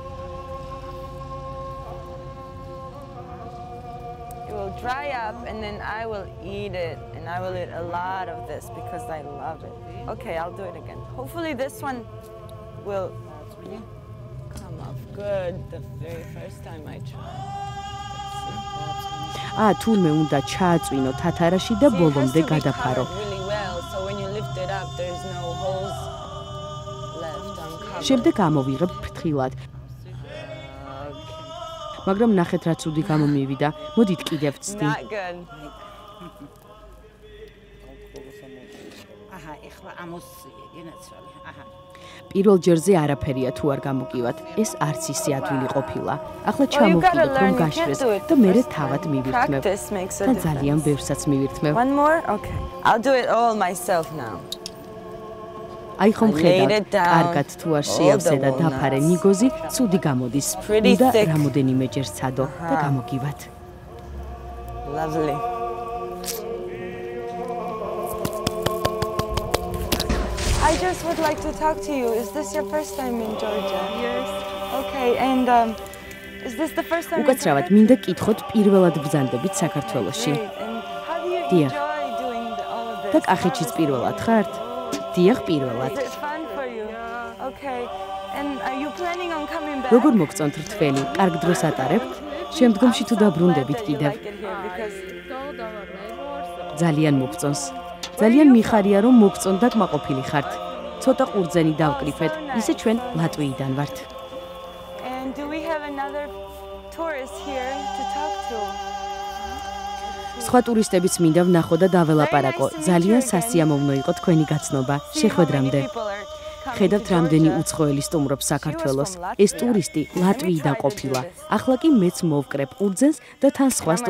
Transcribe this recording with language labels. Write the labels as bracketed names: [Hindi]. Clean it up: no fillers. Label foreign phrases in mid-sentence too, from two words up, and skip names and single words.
[English] It will dry up and then I will eat it and I will eat a lot of this because I love it. Okay, I'll do it again. Hopefully this one will come up good the very first time I try. [Georgian] თურმე უნდა ჩააწვინო თათარაში და ბოლომდე გადაფარო. [English] Really well, so when you lift it up there's no holes left uncovered. [Georgian] შემდეგ ამოვიღებ ფრთხილად. მაგრამ ნახეთ რა ცუდი გამომივიდა. მოდით კიდევ ვცდი. [English] Not good. [Georgian] პირველ ჯერზე არაფერია თუ არ გამოგივათ. ეს არც ისე ადვილი ყოფილა. ახლა ჩამოვყიდოთ რომ გაშრეს და მერე თავად მივირთმევ. და ძალიან ბევრსაც მივირთმევ. [English] One more? Okay. I'll do it all myself now. [Georgian] აი ხომ ხედავთ, კარგად თუ არ შეავსე და დაფარე ნიგოზი, ცუდი გამოდის. უნდა რამოდენიმეჯერ სცადო და გამოგივათ. [English] Lovely. I just would like to talk to you. Is this your first time in Georgia? Yes. Okay, and is this the first time? [Georgian] უკაცრავად მინდა კითხოთ პირველად ბრძანდებით საქართველოში. დიახ. და კახეთშიც პირველად ხართ? დიახ, პირველად. [English] Is it fun for you? Okay. And are you planning on coming back? [Georgian] როგორ მოგწონთ რთველი? კარგ დროს ატარებთ? შემდგომში თუ დაბრუნდებით კიდევ? ძალიან მოგწონს. ძალიან მიხარია რომ მოგწონთ და კმაყოფილი ხართ. ცოტა ყურძენი დავკრიფეთ, ისე ჩვენ ლატვიიდან ვართ. [English] And do we have another tourist here to talk to? [Georgian] სხვა ტურისტებიც მინდა ვნახო და დაველაპარაკო. ძალიან სასიამოვნო იყო თქვენი გაცნობა. შეხვედრამდე. ხედავთ რამდენი უცხოელი სტუმრობს საქართველოს. ეს ტურისტი ლატვიიდან ყოფილა. ახლა კი მეც მოვკრებ ყურძენს და თან სხვა